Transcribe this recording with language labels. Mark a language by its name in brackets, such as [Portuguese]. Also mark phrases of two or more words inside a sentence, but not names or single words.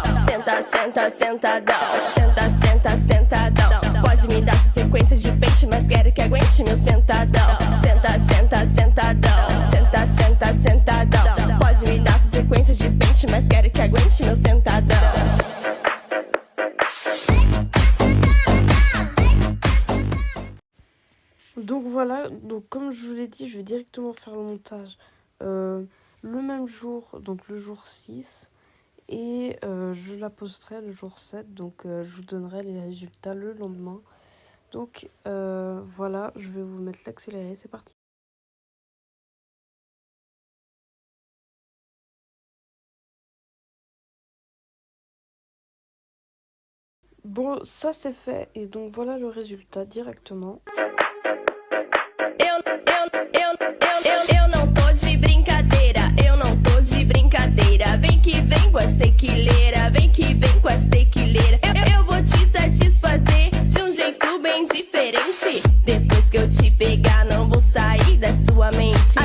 [Portuguese] Senta, senta, sentadão. Senta, senta, sentadão. Pode me dar essa sequência de pente, mas quero que aguente meu sentadão. Senta, senta, sentadão. Senta, senta, sentadão. Pode me dar essa sequência de pente, mas quero que aguente meu sentadão. [French] Donc voilà, donc comme je vous l'ai dit, je vais directement faire le montage le même jour, donc le jour 6. Et je la posterai le jour 7, donc je vous donnerai les résultats le lendemain. Donc voilà, je vais vous mettre l'accéléré, c'est parti. Bon, ça c'est fait, et donc voilà le résultat directement. [Portuguese] Eu não tô de brincadeira, eu não tô de brincadeira. Vem que vem com essa tequileira, vem que vem com essa tequileira. Eu vou te satisfazer de um jeito bem diferente. Depois que eu te pegar, não vou sair da sua mente.